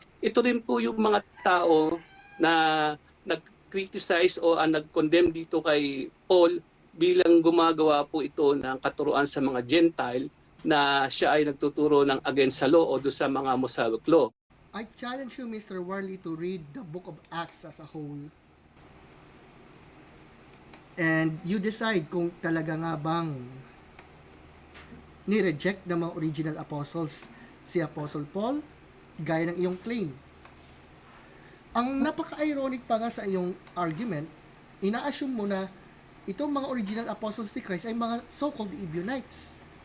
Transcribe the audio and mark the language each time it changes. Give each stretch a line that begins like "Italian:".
Filipino: Ito rin po yung mga tao na nag-criticize o nag-condemn dito kay Paul bilang gumagawa po ito ng katuruan sa mga Gentile na siya ay nagtuturo ng against sa law o do sa mga Mosaic law.
English: I challenge you, Mr. Warley, to read the book of Acts as a whole. And you decide
Filipino: kung talaga nga bang ni-reject ng mga original apostles si Apostle Paul gaya ng iyong claim. Ang napaka-ironic pa nga sa iyong argument, ina-assume mo na itong mga original apostles ni Christ ay mga so-called Ebionites.